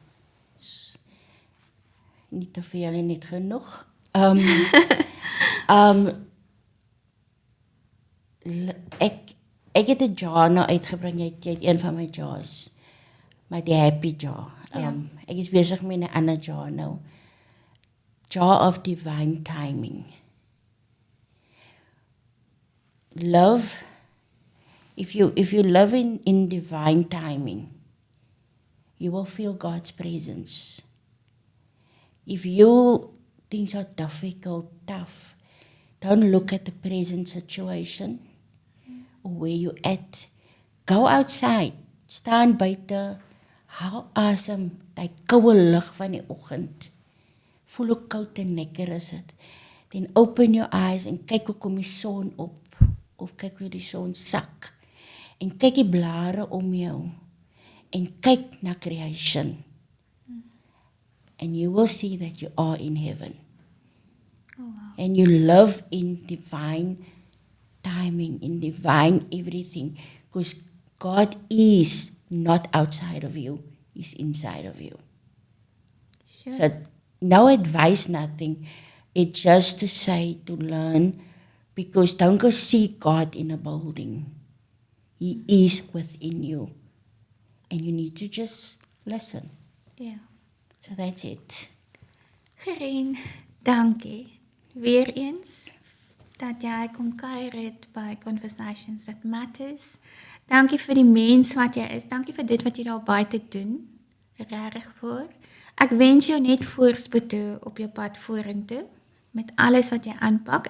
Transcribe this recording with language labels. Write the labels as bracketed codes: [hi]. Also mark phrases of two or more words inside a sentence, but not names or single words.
[af] Nie te veel en niet genoeg. Ek het 'n journal uitgebring, jy het een van my jars. Maar die [en] happy jar. [af] Ek is besig met 'n ander journal. [en] Jar of divine timing. Love, if you live in divine timing, you will feel God's presence. If things are difficult, tough, don't look at the present situation or where you're at. Go outside, [af] staan buite, hou asem, die koue lug van die oggend. Voel hoe koud en lekker is dit. [en] Then open your eyes [af] en kyk hoe kom die son op, of kyk hoe die son sak. En kyk die blare om jou, en kyk na creation. [en] And you will see that you are in heaven. Oh, wow. And you live in divine timing, in divine everything. Because God is not outside of you, He's inside of you. Sure. So no advice, nothing. It's just to say, to learn, because don't go seek God in a building. He is within you. And you need to just listen. [af] Ja. [en] So that's it. [af] Gerien, dankie. Weereens dat jy kom kuier het by Conversations That Matters. Dankie vir die mens wat jy is. Dankie vir dit wat jy daar buite doen. Regtig voor. Ek wens jou net voorspoed toe op jou pad vorentoe met alles wat jy aanpak.